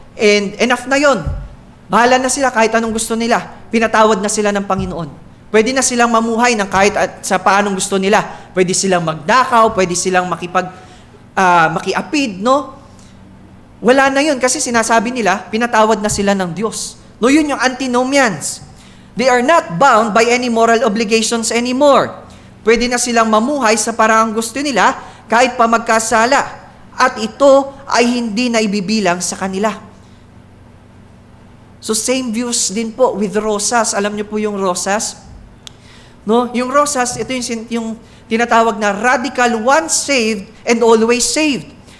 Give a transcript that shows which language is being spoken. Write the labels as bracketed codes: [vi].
[en] And enough [tl] na yon. Bahala na sila kahit anong gusto nila. Pinatawad na sila ng Panginoon. Pwede na silang mamuhay ng kahit sa paanong gusto nila. Pwede silang magdakaw, pwede silang makiapid, no? Wala na yun kasi sinasabi nila, pinatawad na sila ng Diyos. No, yun yung antinomians. [en] They are not bound by any moral obligations anymore. [tl] Pwede na silang mamuhay sa paraang gusto nila kahit pa magkasala. At ito ay hindi na ibibilang sa kanila. So [en] same views [tl] din po [en] with [tl] Rosas. Alam niyo po yung Rosas? No, yung Rosas, ito yung tinatawag na [en] radical once saved and always saved.